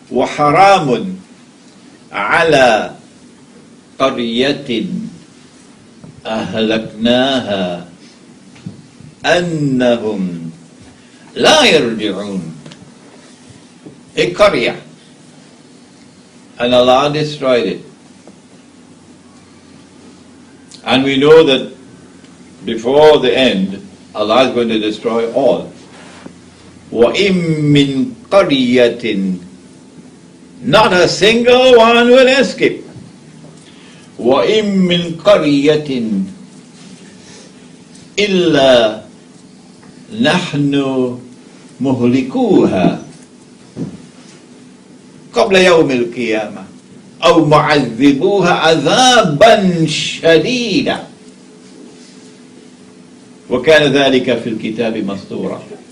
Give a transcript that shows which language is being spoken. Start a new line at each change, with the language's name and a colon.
Arabic: وحرام على قرية أهلكناها أنهم لا يرجعون.
English: A qaryah, and Allah destroyed it. And we know that before the end, Allah is going to destroy all.
Arabic: وَإِن مِّن قَرْيَةٍ,
English: not a single one will escape.
Arabic: وَإِن مِّن قَرْيَةٍ إِلَّا نَحْنُ مُهْلِكُوهَا قبل يوم القيامة أو معذبوها عذابا شديدا وكان ذلك في الكتاب مسطورا.